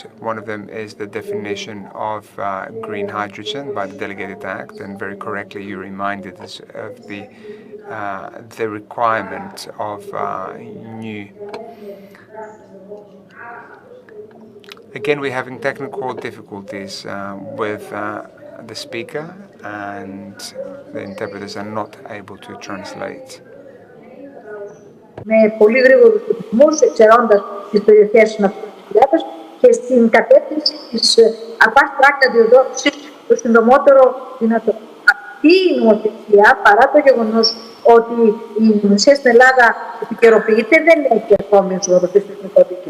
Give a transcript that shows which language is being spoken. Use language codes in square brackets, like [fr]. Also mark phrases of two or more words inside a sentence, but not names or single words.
[en] One of them is the definition of green hydrogen by the Delegated Act, and very correctly you reminded us of the requirement of new. Again, we're having technical difficulties with the speaker, and the interpreters are not able to translate. [el] Με πολύ γρήγορους ρυθμούς, εξαιρώντας τις περιοχές ναυτιλιακές και στην κατεύθυνση της [en] fast track [el] αδειοδότησης το συντομότερο δυνατό. Αυτή η νομοθεσία, παρά το γεγονός ότι η νομοθεσία στην Ελλάδα επικαιροποιείται, δεν έχει ακόμη ενσωματωθεί στο εθνικό δίκαιο.